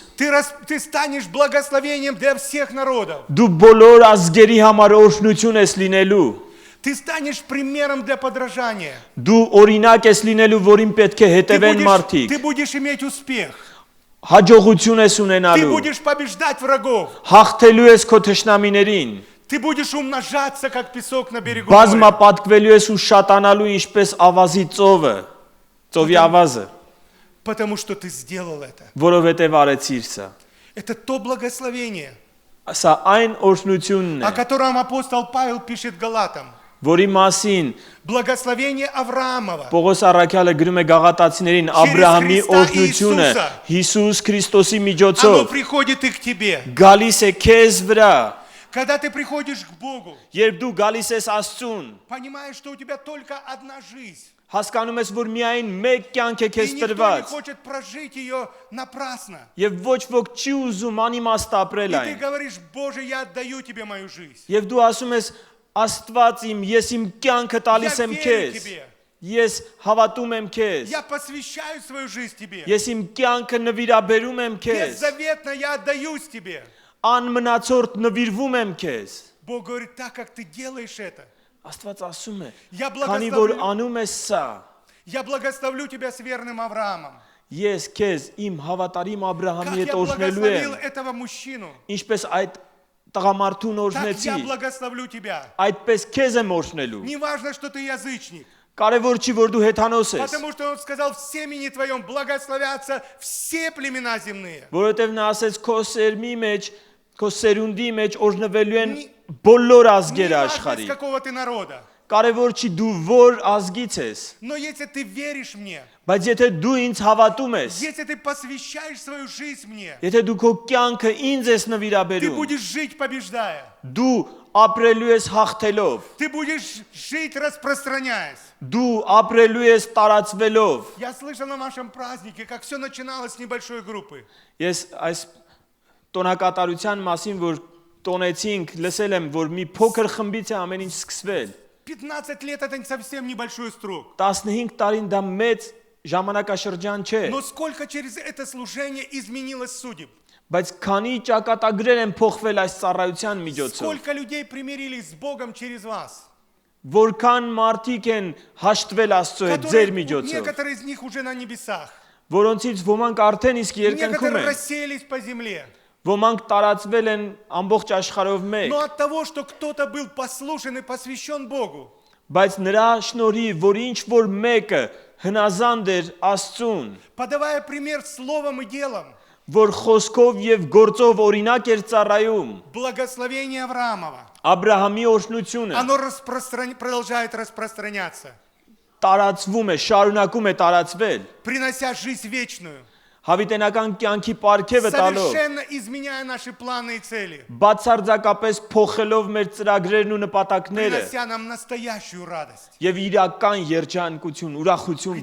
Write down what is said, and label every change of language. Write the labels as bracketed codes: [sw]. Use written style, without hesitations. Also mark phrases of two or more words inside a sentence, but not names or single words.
[ru] Ты станешь благословением для всех народов. [hy] Դու բոլոր ազգերի համար օրհնություն ես լինելու։ [ru] Ты станешь примером для подражания. [hy] Դու օրինակ ես լինելու, որին պետք է հետևեն մարդիկ։ [ru] Ты будешь иметь успех. [hy] Հաջողություն ես [ru] Ты [hy] ունենալու։ [ru] будешь побеждать врагов. [hy] Հաղթելու ես քո թշնամիներին։ [ru] Ты будешь умножаться, как песок на берегу моря. [hy] Բազմապատկվելու ես ու շատանալու ինչպես ավազի ծովը, ծովի ավազը, [ru] Потому что ты сделал это. [hy] որովհետև արեցիր սա։ [ru] Это то благословение, [hy] Սա այն օրհնությունն [ru] о [hy] է, [ru] котором апостол Павел пишет Галатам. [hy] որի մասին [ru] Благословение Авраамова. [hy] Պողոս առաքյալը գրում է Գաղատացիներին Աբրահամի Քրիստոս օրհնությունը Իսուսը։ Հիսուս Քրիստոսի [ru] Оно [hy] միջոցով [ru] приходит и к тебе. [hy] գալիս է քեզ վրա, [ru] Когда ты приходишь к Богу, [hy] երբ дու գալիս ես Աստծուն, [ru] понимаешь, что у тебя только одна жизнь. [hy] հասկանում ես, որ միայն մեկ կյանք է [ru] И [hy] քեզ [ru] никто не [hy] տրված, [ru] хочет прожить ее напрасно. [hy] եւ ոչ ոք չի ուզում անիմաստ ապրել [ru] И ты [hy] այն։ [ru] говоришь: Боже, я отдаю тебе мою жизнь. [hy] Եվ դու ասում ես Աստված իմ, ես իմ կյանքը տալիս [ru] Я [hy] եմ [ru] верю [hy] քեզ։ [ru] тебе. [hy] Ես հավատում եմ քեզ։ [ru] Я посвящаю свою жизнь тебе. [hy] Ես իմ կյանքը նվիրաբերում եմ քեզ։ [ru] Беззаветно я отдаюсь тебе. [hy] Անմնացորդ նվիրվում եմ քեզ։ [ru] Бог говорит: так как ты делаешь это, [hy] Աստված ասում է, [ru] Я [hy] քանի որ [ru] благословлю- [hy] անում ես սա, [ru] я благословлю тебя с верным Авраамом. [hy] ես քեզ իմ հավատարիմ [ru] Как [hy] Աբրահամի հետ [ru] я [hy] օրհնելու [ru] благословил [hy] եմ, [ru] этого мужчину, [hy] ինչպես այդ տղամարդուն [ru] так [hy] օրհնեցի, [ru] я благословлю тебя. [hy] այդպես քեզ եմ օրհնելու։ [ru] Не важно, что ты язычник, [hy] Կարևոր չի, որ դու հեթանոս ես, [ru] потому что он сказал: в семени твоем благословятся все племена земные. [hy] որովհետև նա ասեց քո սերմի մեջ, քո սերունդի մեջ օրհնվելու են Մի- բոլոր [ru] Не [hy] ազգերը [ru] важно, из [hy] աշխարհի։ [ru] какого ты народа. [hy] Կարևոր չի դու որ ազգից ես, [ru] Но если ты веришь мне, [hy] բայց եթե դու ինձ հավատում ես, [ru] если ты посвящаешь свою жизнь мне, [hy] եթե դու քո կյանքը ինձ ես [ru] ты [hy] նվիրաբերում, [ru] будешь жить побеждая. [hy] դու ապրելու ես հաղթելով, [ru] Ты будешь жить распространяясь. [hy] դու ապրելու ես տարածվելով։ [ru] Я слышал на вашем празднике, как все начиналось с небольшой группы. [hy] Ես այս տոնակատարության մասին, որ տոնեցինք, լսել եմ, որ մի փոքր խմբից է ամեն ինչ սկսվել։ [ru] 15 лет это совсем небольшой срок. [hy] 15 տարին դա մեծ ժամանակաշրջան չէ, [ru] Но сколько через это служение изменилось судеб? [hy] բայց քանի ճակատագրեր են փոխվել այս ծառայության միջոցով, [ru] Сколько людей примирились с Богом через вас? [hy] որքան մարդիկ են հաշտվել Աստծո հետ ձեր միջոցով, [ru] Некоторые из них уже на небесах. [hy] որոնցից ոմանք արդեն իսկ երկնքում [ru] Некоторые [hy] են, [ru] рассеялись по земле. [hy] ոմանք տարածվել են ամբողջ աշխարհով մեկ, [ru] Но от того, что кто-то был послушен и посвящен Богу, [hy] բայց նրա շնորհիվ, որ ինչ որ մեկը հնազանդ էր Աստծուն, [ru] подавая пример словом и делом, [hy] որ խոսքով եւ գործով օրինակ էր ծառայում, [ru] благословение Авраамова, [hy] Աբրահամի օրհնությունը [ru] оно продолжает распространяться, [hy] տարածվում է, շարունակում է տարածվել, [ru] принося жизнь вечную, [hy] հավիտենական կյանքի պարգևը տալով, [ru] совершенно изменяя наши планы и цели, [hy] բացարձակապես փոխելով մեր ծրագրերն ու նպատակները [ru] принося нам настоящую радость. [hy] եւ իրական երջանկություն, ուրախություն